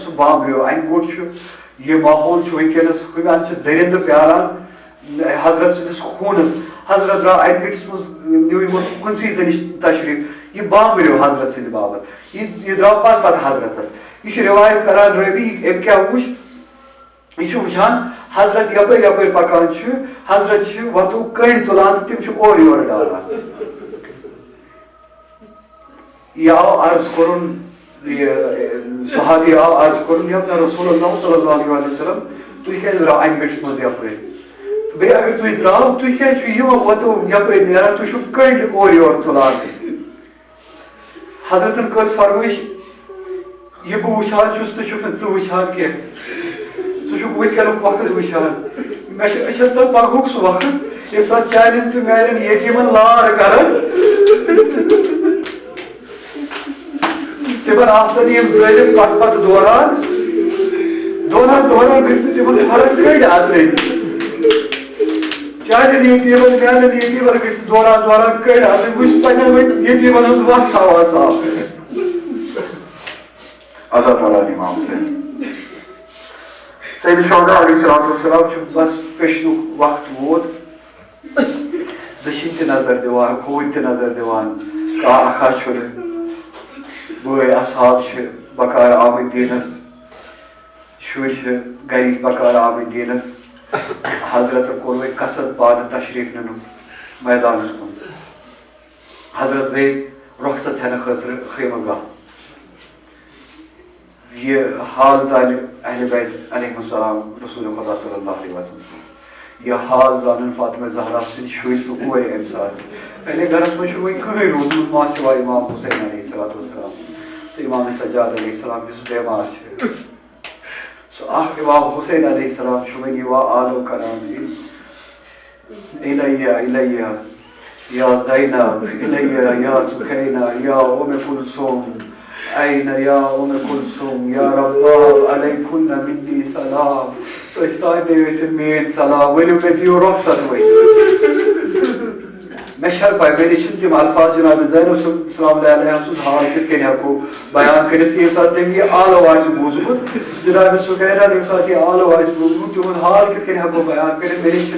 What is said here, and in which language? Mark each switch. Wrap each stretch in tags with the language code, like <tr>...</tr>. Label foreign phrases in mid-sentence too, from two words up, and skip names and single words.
<ks>سُہ بامبریو اَنہِ گوٚٹ چھُ یہ ماحول چھُ وٕنکیٚنس ہُمٮ۪ن چھِ دٔرِنٛدٕ پیاران حضرت سٕنٛدِس خوٗنس حضرت درٛاو اَنہِ گٔٹِس منٛز نیوٗ یِمو کُنسٕے زٔنِس تشریٖف یہ بامبریو حضرت سٕنٛدِ باپتھ یہ درٛاو پتہٕ پتہٕ حضرتس یہ چھُ رِوایت کران رٲوی أمۍ کیٛاہ وٕچھ یہ چھُ وٕچھان حضرت یپٲرۍ یپٲرۍ پکان چھُ حضرت چھِ وتو کٔنڈۍ تُلان تہٕ تِم چھِ اورٕ یورٕ ڈالان یہ آو عرض کرُن صحابی آو عرض کرُن</ks> <ar>یا رسول اللہ صلی اللہ علیہ وسلم</ar> <ks>تُہۍ کیٛازِ درٛاو اَنہِ گٔٹِس منٛز یپٲرۍ بیٚیہِ اگر تُہۍ درٛاو تُہۍ کیٛازِ چھُو یِمو وتو یپٲرۍ نیران تُہۍ چھُو کٔنڈۍ اورٕ یورٕ تُلان حضرتن کٔر فرمٲیش یہ بہٕ وٕچھان چھُس ژٕ چھُکھ نہٕ ژٕ وٕچھان کینٛہہ ژٕ چھُکھ وٕنکیٚنُک وقت وٕچھان مےٚ چھُ أچھن تل پگہُک سُہ وقت ییٚمہِ ساتہٕ چانٮ۪ن تہٕ میانٮ۪ن یتیٖمن لار کران تمن آسن یم ظٲلِم پتہٕ پتہٕ دوران گژھِ نہٕ تمن فرق کٔڑۍ آسٕنۍ چانٮ۪ن یتیٖمن میانٮ۪ن یتیٖمن گژھِ نہٕ دوران کٔڑۍ آسٕنۍ بہٕ چھُس پننٮ۪ن یتیٖمن ہٕنٛز وتھ تھاوان صاف</ks> <ar>اللہ تعالیٰ</ar> <ks>امام حسین</ks> <ar>سید شہداء علیہ السلام</ar> <ks>چھُ بس پیشنُک وقت ووت دٔچھِنۍ تہِ نظر دِوان کھوٗرۍ تہِ نظر دِوان کانٛہہ اکھا چھُنہٕ بٲے اصحاب چھِ بکار آمٕتۍ دیٖنس شُرۍ چھِ گرِکۍ بکار آمٕتۍ دیٖنس حضرتن کوٚر وۄنۍ قصد پانہٕ تشریٖف نِنُک میدانس کُن حضرت بیٚیہِ رۄخصت ہٮ۪نہٕ خٲطرٕ خیمہٕ گاہ یہ حال زانہِ اہلِ بیت</ks> <ar>علیہ السلام</ar> <ks>رسول خدا</ks> <ar>صلی اللہ علیہ وسلم</ar> <ks>یہ حال زانن فاطمہ زہرا سٕنٛدۍ شُرۍ تہٕ کورِ امہِ ساتہٕ پننہِ گرس منٛز چھُنہٕ وۄنۍ کٕہٕنۍ روٗدمُت ما سِوائے امام حسین</ks> <ar>علیہ الصلوۃ والسلام</ar> <ks>تہٕ امام سجاد</ks> <ar>علیہ السلام</ar> <ks>یُس بٮ۪مار چھُ سُہ اکھ امام حسین</ks> <ar>علیہ السلام</ar> <ks>چھُ وۄنۍ یِوان آلو کران</ks> <ar>الیہ الیہ یا زینب الیہ یا سکینہ یا ام کلثوم أين يا أم كلثوم يا رباب عليكن مني سلام</ar> <ks>تُہۍ سارنٕے ٲسِو میٲنۍ سلام ؤنِو مےٚ دِیِو رۄخصت وۄنۍ مےٚ چھَنہٕ پاے مےٚ نِش چھِنہٕ تِم الفاظ جناب زینب</ks> <ar>سلام اللہ علیہ</ar> <ks>سُنٛد حال کِتھ کٔنۍ ہٮ۪کو بیان کٔرِتھ ییٚمہِ ساتہٕ تٔمۍ یہِ آلو آسہِ بوٗزمُت جناب سُکینہ ییٚمہِ ساتہٕ یہِ آلو آسہِ بوٗزمُت تِہُنٛد حال کِتھ کٔنۍ ہٮ۪کو بیان کٔرِتھ مےٚ نِش چھِنہٕ</ks>